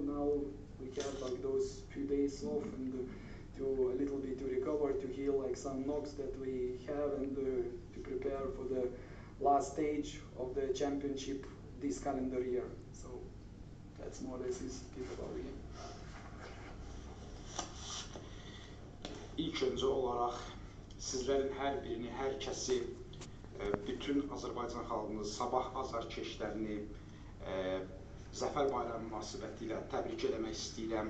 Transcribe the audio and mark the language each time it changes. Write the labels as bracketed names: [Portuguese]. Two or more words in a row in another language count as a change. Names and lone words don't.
[English] Now we have like those few days off, and to a little bit to recover, to heal like some knocks that we have, and to prepare for the last stage of the championship this calendar year. So that's more or less is it about the game. [Azerbaijani] İlk öncə olaraq sizlərin hər birini, hər kəsi, bütün Azərbaycan xalqını, Sabah azarkeşlərini Zəfər bayramı münasibətilə təbrik eləmək istəyirəm.